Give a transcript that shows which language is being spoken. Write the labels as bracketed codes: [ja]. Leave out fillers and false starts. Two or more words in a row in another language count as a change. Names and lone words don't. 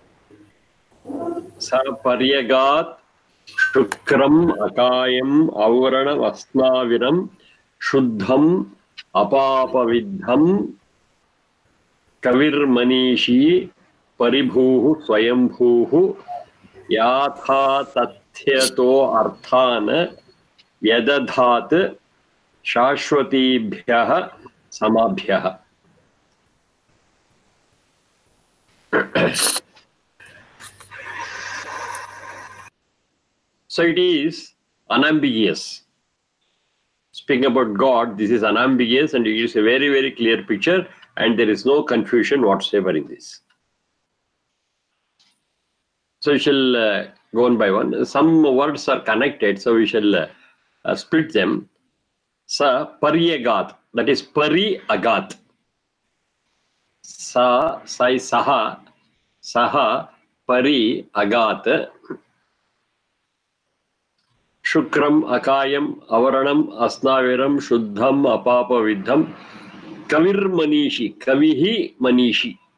[sa] स पर्यगात्, शुक्रम्, अकायम्, औरणम्, अस्नाविरम्, शुद्धम्, अपापविद्धम्, कविर् मनीषी, परिभूः, स्वयम्भूः, यथा तथ्यतो अर्थान्, व्यदधत्, शाश्वतीभ्यः, समाभ्यः. [en] So it is unambiguous. Speaking about God, this is unambiguous and it gives a very, very clear picture and there is no confusion whatsoever in this. So we shall go one by one. Some words are connected, so we shall split them. [sa] स पर्यगात्, [en] that is Pari-agat. [sa] सै सह, परि-अगात्. शुक्रम्, अकायम्, अवरणम्, अस्नाविरम्, शुद्धम्, अपापविद्धम्, कविर् मनीषी, कविः मनीषी.